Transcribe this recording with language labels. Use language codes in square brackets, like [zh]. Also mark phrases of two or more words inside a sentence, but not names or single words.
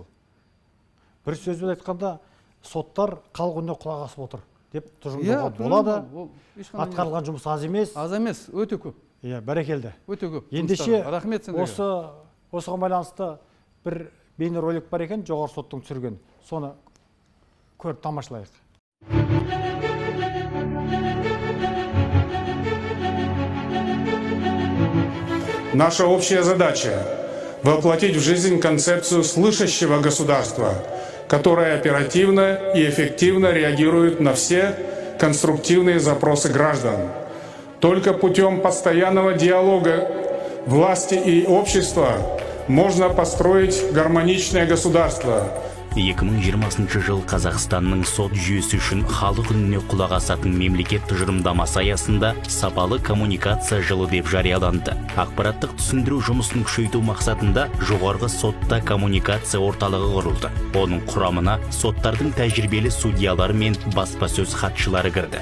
[kk] Бір сөзбен айтқанда, соттар халық үніне құлақ асып отыр деп тұжырымдауға болады. Атқарылған жұмыс аз емес. Аз емес, өте көп. Бәрекелді. Өте көп. Ендеше рахмет сендерге. Осыған байланысты бір бейнеролик бар екен, жоғары соттың түсірген. Соны көріп тамашалайық. [ru] Наша общая задача – воплотить в жизнь концепцию слышащего государства, которое оперативно и эффективно реагирует на все конструктивные запросы граждан. Только путем постоянного диалога власти и общества можно построить гармоничное государство, [kk] 2020 жыл Қазақстанның сот жүйесі үшін халық үніне құлақ асатын мемлекет тұжырымдамасы аясында сапалы коммуникация жылы деп жарияланды. Ақпараттық түсіндіру жұмысын күшейту мақсатында жоғарғы сотта коммуникация орталығы құрылды. Оның құрамына соттардың тәжірибелі судьялары мен баспасөз хатшылары кірді.